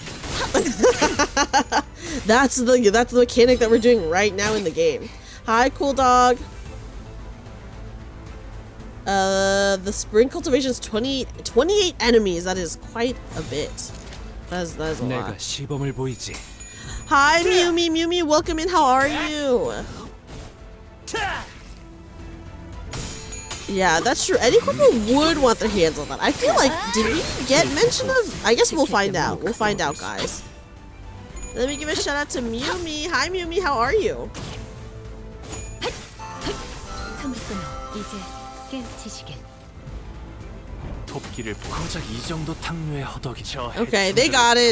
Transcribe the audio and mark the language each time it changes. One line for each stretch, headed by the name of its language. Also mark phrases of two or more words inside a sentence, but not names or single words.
English: That's the mechanic that we're doing right now in the game. Hi, cool dog. The spring cultivation is 28 enemies. That is quite a bit. That is a lot.
Korean: 시범을 보이지.
English: Hi, Mewmi. Mewmi, welcome in. How are you? Yeah, that's true. Any people would want their hands on that. I feel like, did we get mention of? I guess we'll find out. We'll find out, guys. Let me give a shout out to Mewmi. Hi, Mewmi. How are you? Okay, they got it.